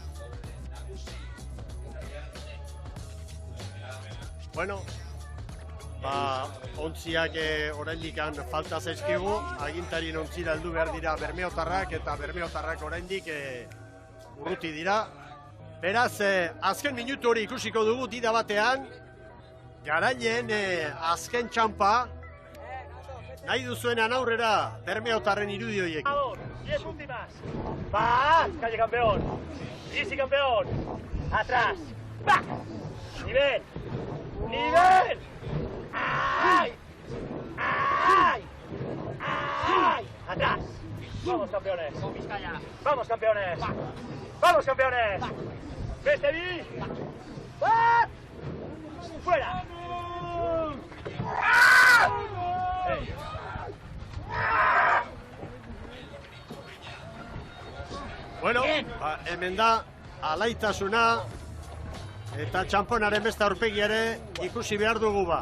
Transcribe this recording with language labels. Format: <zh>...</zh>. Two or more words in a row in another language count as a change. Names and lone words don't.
<eu>Bueno, ontziak oraindik falta zaizkigu, agintarien ontzira heldu behar dira bermeotarrak, eta bermeotarrak oraindik urruti dira. Beraz, azken minutu hori ikusiko dugu dida batean, garaileen azken txampa, nahi duzuenan aurrera bermeotarren irudi horiekin.</eu> <es>10 últimas. Va, calle campeón. Easy campeón. Atrás. Va. Nivel. Nivel. ¡Ay! ¡Ay! ¡Ay! ¡Atrás! ¡Vamos, campeones! ¡Vamos, campeones! ¡Vamos, campeones! ¡Veste bien! ¡Va! ¡Fuera! ¡Hey!</es> <eu>Bueno, hemen da alaitasuna eta txamponaren beste aurpegi ere ikusi behar dugu ba.</eu>